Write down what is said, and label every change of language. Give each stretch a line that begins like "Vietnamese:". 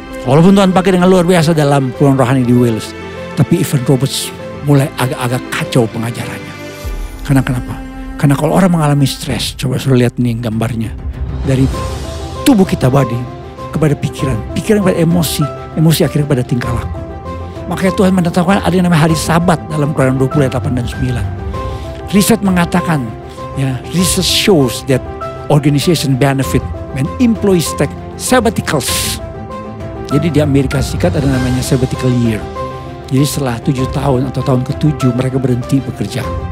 Indonesian: Walaupun Tuhan pakai dengan luar biasa dalam keluhan rohani di Wales. Tapi Evan Roberts mulai agak-agak kacau pengajarannya. Karena kenapa? Karena kalau orang mengalami stres, coba suruh lihat nih gambarnya. Dari tubuh kita body kepada pikiran. Pikiran kepada emosi. Emosi akhirnya pada tingkah laku. Makanya Tuhan menetapkan ada yang namanya hari Sabat dalam Keluaran 20 ayat 8 dan 9. Riset mengatakan, ya,
English: research shows that organization benefit when employees take sabbaticals.
Indonesian: Jadi di Amerika Serikat ada namanya sabbatical year. Jadi setelah 7 tahun atau tahun ke-7 mereka berhenti bekerja.